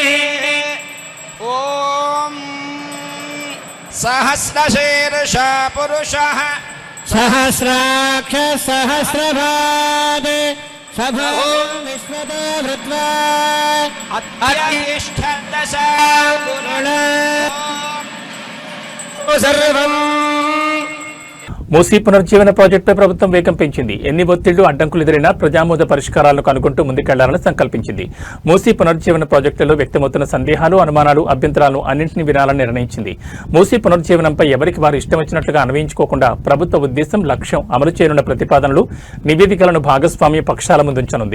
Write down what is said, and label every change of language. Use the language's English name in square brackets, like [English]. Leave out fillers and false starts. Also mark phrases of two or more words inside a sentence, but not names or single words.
[Sanskrit] ॐ सहस्रशीर्षा पुरुषः सहस्राक्ष सहस्रपाद सभो विश्वतो भृत्वा अत्यष्टदशा सर्वं [Telugu] మూసీ పునరుజ్జీవన ప్రాజెక్టుపై ప్రభుత్వం వేగం పెంచింది. ఎన్ని ఒత్తిళ్లు అడ్డంకులు ఎదురైనా ప్రజామోద పరిష్కారాలను కనుగొంటూ ముందుకెళ్లాలని సంకల్పించింది. మూసీ పునరుజ్జీవన ప్రాజెక్టులో వ్యక్తమవుతున్న సందేహాలు, అనుమానాలు, అభ్యంతరాలను అన్నింటినీ వినాలని నిర్ణయించింది. మూసీ పునరుజ్జీవనంపై ఎవరికి వారు ఇష్టం వచ్చినట్లుగా అన్వయించుకోకుండా ప్రభుత్వ ఉద్దేశం, లక్ష్యం, అమలు చేయనున్న ప్రతిపాదనలు, నివేదికలను భాగస్వామ్య పక్షాల ముందుంచనుంది.